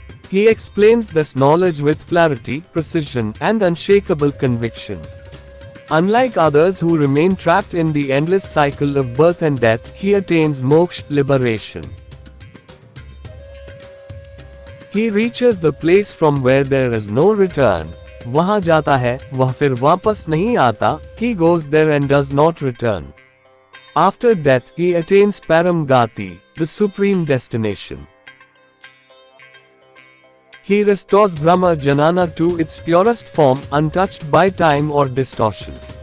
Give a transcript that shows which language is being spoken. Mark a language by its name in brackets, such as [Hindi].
[English] He explains this knowledge with clarity, precision, and unshakable conviction. Unlike others who remain trapped in the endless cycle of birth and death, he attains moksha, liberation. He reaches the place from where there is no return. [Hindi] वहां जाता है, वह फिर वापस नहीं आता. [English] He goes there and does not return. After death, he attains Param Gati, the supreme destination. He restores Brahma Janana to its purest form, untouched by time or distortion.